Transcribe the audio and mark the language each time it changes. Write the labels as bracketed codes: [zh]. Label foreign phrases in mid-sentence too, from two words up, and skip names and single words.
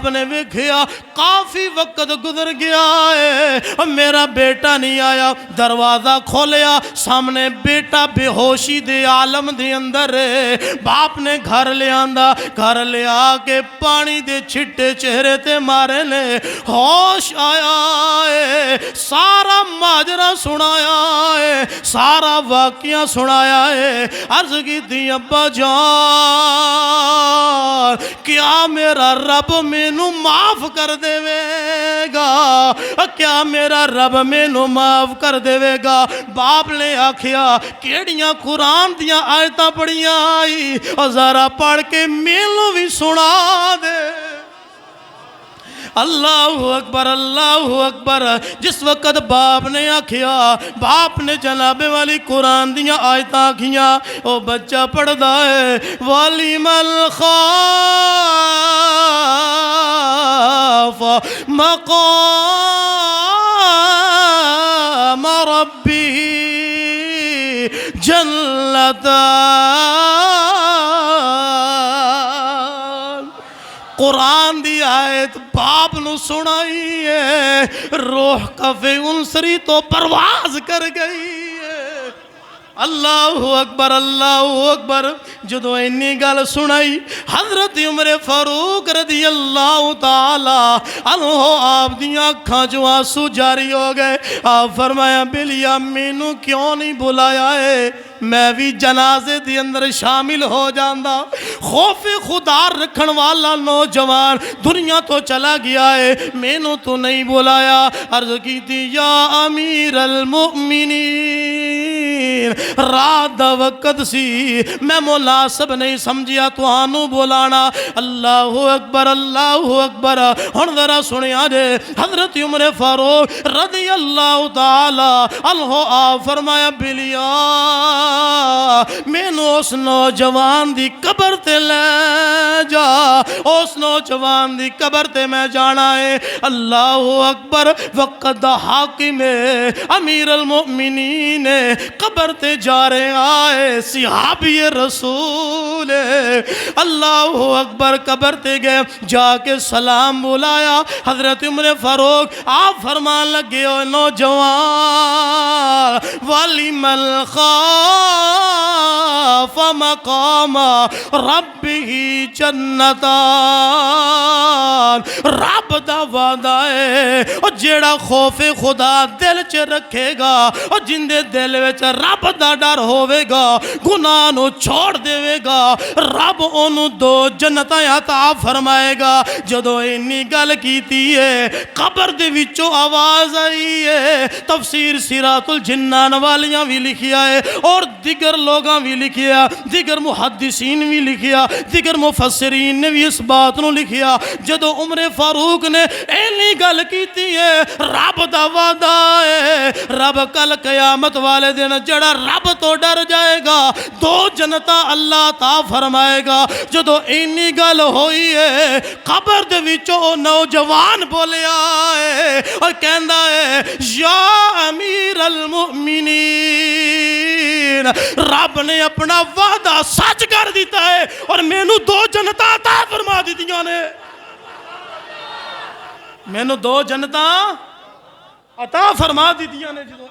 [pa] نے ویکھیا کافی وقت گزر گیا ہے میرا بیٹا نہیں آیا دروازہ کھولیا سامنے بیٹا بے ہوشی دے عالم دے اندر ہے باپ نے گھر لے آ کے پانی دے چھٹے چہرے تے مارے نے ہوش آیا ہے سارا ماجرہ سنایا ہے سارا واقعہ سنایا ہے عرض کی تھی ابا جان کیا میرا رب مینوں معاف کر دے گا کیا میرا رب مینوں معاف کر دے گا باپ نے آکھیا کیڑیاں قرآن دیاں آیتاں پڑھیاں آئی اور ذرا پڑھ کے مینوں بھی سنا دے [ar] اللہ اکبر [pa] جس وقت باپ نے آکھیا باپ نے جناب والی قرآن دیاں آیتاں آکھیاں او بچہ پڑھدا ہے وَلِمَنْ [ar] خَافَ مَقَامَ رَبِّهِ جَنَّتَانِ [pa] قرآن دی آیت باپ نو سنائی ہے روح کفے انسری تو پرواز کر گئی ہے [ar] اللہ اکبر [pa] جدو اینی گل سنائی حضرت عمر فاروق [ar] رضی اللہ تعالی عنہ [pa] آپ دیاں اکھاں جو آنسو جاری ہو گئے آپ فرمایا بلیا مینوں کیوں نہیں بلایا ہے میں بھی جنازے دی اندر شامل ہو جاندہ خوف خدا رکھن والا نوجوان دنیا تو چلا گیا ہے مینوں تو نہیں بلایا عرض کی تھی یا امیر المؤمنین رات دا وقت سی میں مناسب نہیں سمجھیا تو آنو بولانا [ar] اللہ اکبر [pa] ہن ذرا سنیا جے حضرت عمر فاروق [ar] رضی اللہ تعالی عنہ [pa] آپ فرمایا بلیا مینوں اس نوجوان دی قبر تے لے جا اس نوجوان دی قبر تے میں جانا ہے [ar] اللہ اکبر [pa] وقت حاکم امیر المؤمنین قبر تے جا رہے آئے صحابی رسول [ar] اللہ اکبر [pa] قبر تے گئے جا کے سلام بولایا حضرت عمر فاروق آپ فرمان لگے او نوجوان [ar] وَلِمَنْ خَافَ مَقَامَ رَبِّهِ [pa] ہی جنتان، رب دا وعدہ ہے اور جیڑا خوف خدا دل چ رکھے گا اور جن دے دل وچ رب دا ڈر ہوے گا گناہ نو چھوڑ دے گا، رب انہوں دو جنتاں عطا فرمائے گا۔ جدو اینی گل کیتی ہے قبر دے وچوں آواز آئی ہے، تفسیر سیرات الجنان والیاں بھی لکھیا ہے اور دیگر لوگاں بھی لکھیا، دیگر محدثین بھی لکھیا، دیگر مفسرین نے بھی اس بات نو لکھیا۔ جدو عمر فاروق نے اینی گل کیتی ہے رب دا وعدہ ہے، رب کل قیامت والے دن جڑا رب تو ڈر جائے گا دو جنتاں اللہ عطا فرمائے گا۔ جدو اینی گل ہوئی ہے قبر دے وچوں نوجوان بولیا ہے اور کہندا ہے یا امیر المؤمنین، رب نے اپنا وعدہ سچ کر دیتا ہے اور مینوں دو جنتاں عطا فرما دیتیاں نے، مینوں دو جنتاں عطا فرما دیتیاں نے۔